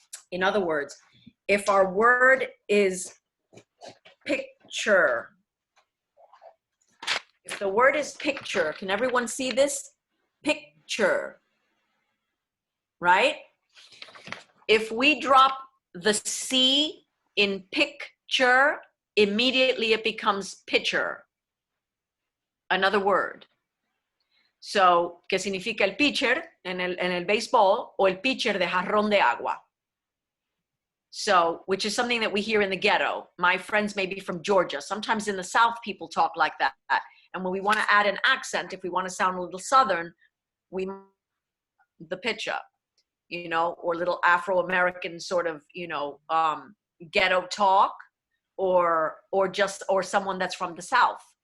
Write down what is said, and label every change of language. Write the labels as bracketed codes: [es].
[en] In other words, if our word is picture, if the word is picture, can everyone see this? Picture, right? If we drop the C in picture, immediately it becomes pitcher, another word. [es] So, ¿qué significa el pitcher en el béisbol o el pitcher de jarrón de agua? [en] So, which is something that we hear in the ghetto. My friends may be from Georgia. Sometimes in the South, people talk like that. And when we want to add an accent, if we want to sound a little Southern, we the pitcher, you know, or little Afro-American sort of, you know, ghetto talk, or someone that's from the South.